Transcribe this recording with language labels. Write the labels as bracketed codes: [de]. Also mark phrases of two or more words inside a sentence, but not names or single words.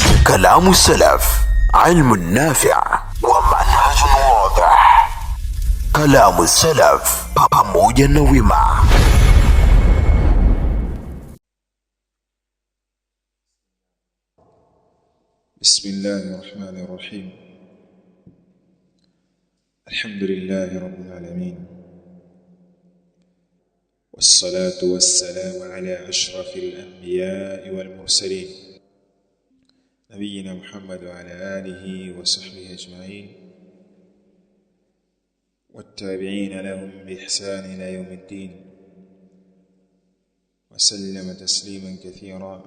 [ar] كلام السلف، علم نافع ومنهج واضح. كلام السلف [sw] pamoja na wema. [ar] بسم الله الرحمن الرحيم. الحمد لله رب العالمين، والصلاة والسلام على أشرف الأنبياء والمرسلين، نبينا محمد وعلى آله وصحبه أجمعين، والتابعين لهم بإحسان إلى يوم الدين، وسلم تسليما كثيرا.